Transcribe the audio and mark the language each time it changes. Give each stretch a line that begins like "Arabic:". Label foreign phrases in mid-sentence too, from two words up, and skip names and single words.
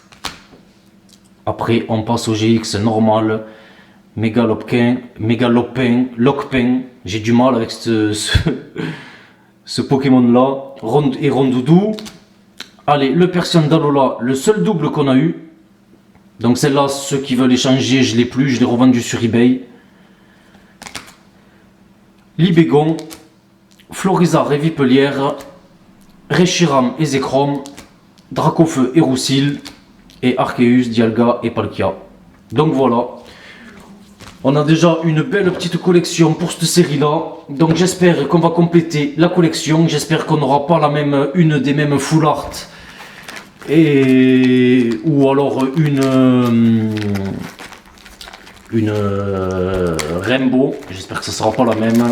French: Après on passe au GX normal, Mégalopin, Lockpin. J'ai du mal avec ce Pokémon là. Et Rondoudou. Allez, le Persian d'Alola, le seul double qu'on a eu. Donc celle-là, ceux qui veulent échanger, je l'ai plus, je l'ai revendu sur eBay. Libégon, Florizard et Vipelière, Reshiram et Zekrom, Dracofeu et Roussil, et Arceus, Dialga et Palkia. Donc voilà, on a déjà une belle petite collection pour cette série-là. Donc j'espère qu'on va compléter la collection, j'espère qu'on n'aura pas une des mêmes
English: full art.
French: Ou alors une Rainbow, j'espère que ce sera pas la même.